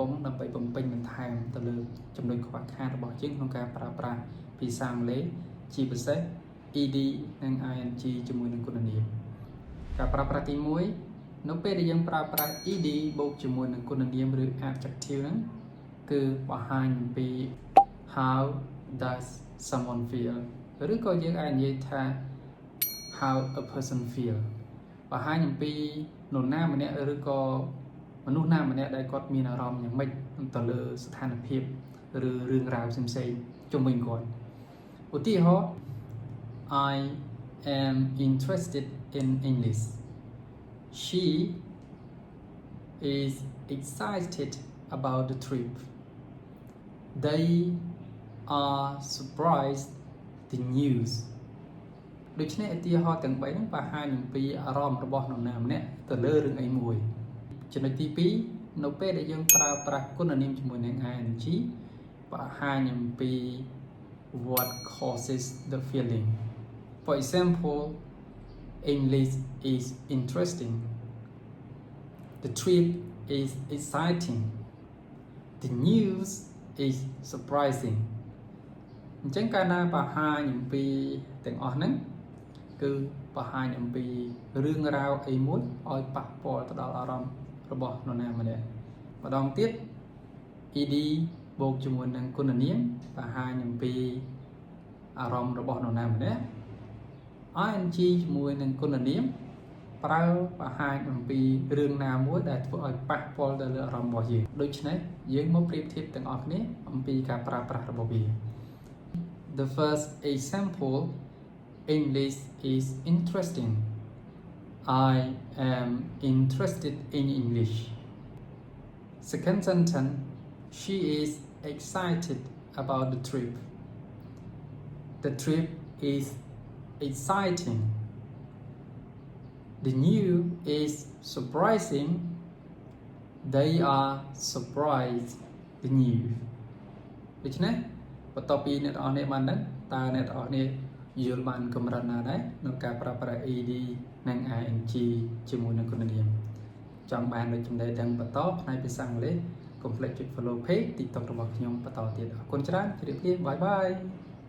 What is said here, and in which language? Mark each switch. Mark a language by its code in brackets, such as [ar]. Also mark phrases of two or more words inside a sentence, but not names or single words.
[km] ង់ដើម្បីបំពេញបន្ថែមទៅលើចំណុចខ្វះខាតរបស់យើងក្នុងការប្រើប្រាស់ភាសាអង់គ្លេសជាពិសេស ed និង ing ជាមួយនឹងគុណនាមការប្រើប្រាស់ទី1នៅពេលដែលយើងប្រើប្រាស់ ed បូកជាមួយនឹង គុណនាមឬ adjective ហ្នឹងគឺបង្ហាញអំពី [en] how does someone feel [km] ឬក៏យើងអាចនិយាយថា [en] how a person feel [km] បង្ហាញអំពីនរណាម្នាក់ឬក៏មនុស្សណាម្នាក់ដែលគាត់មានអារម្មណ៍យ៉ាងម៉េចទៅលើស្ថានភាពឬរឿងរ៉ាវផ្សេងៗជុំវិញគាត់ឧទាហរណ៍ [en] I am interested in English. She is excited about the trip. They are surprised the news. [km] ដូច្នេះឧទាហរណ៍ទាំង3ហ្នឹងបង្ហាញអំពីអារម្មណ៍របស់នរណាម្នាក់ទៅលើរឿងអីមួយចំណុចទី2នៅពេលដែលយើងប្រើប្រាស់គុណនាមជាមួយនឹង ing បង្ហាញអំពី [en] what causes the feeling. For example, English is interesting. The trip is exciting. The news is surprising. [km] អញ្ចឹងកាលណាបង្ហាញអំពីទាំងអស់ហ្នឹងគឺបង្ហាញអំពីរឿងរ៉ាវអីមួយឲ្យប៉ះពា ល់ទៅដល់អារម្មណ៍របស់នរណាម្នាក់ម្ដងទៀត ed បូកជាមួយនឹងគុណនាមបង្ហាញអំពីអារម្មណ៍របស់នរណាម្នាក់ ing ជាមួយនឹងគុណនាមប្រើបង្ហាញអំពីរឿងណាមួយដែលធ្វើឲ្យប៉ះពាល់ទៅលើអារម្មណ៍របស់យើងដូច្នេះយើងមកប្រៀបធៀបទាំងអស់គ្នាអំពីការប្រើប្រាស់របស់វា [en] The first example English is interesting. I am interested in English. Second sentence she is excited about the trip. The trip is exciting. The news is surprising. They are surprised the news. [km] ដូច្នេះបន្ទាប់ពីអ្នកនរគ្នាបានដឹងតើអ្នកនរគ្នាយល់បានកម្រិតណាដែរក្នុងការប្រើប្រាស់ ed និង ing ជាមួយនឹងគុណនាមចង់បានដូចចំណេះដឹងបន្តផ្នែកភាសាអង់គ្លេសកុំភ្លេចចុច [en] follow page [km] TikTok របស់ខ្ញុំបន្តទៀតអរគុណច្រើនជម្រាបលាបាយបាយ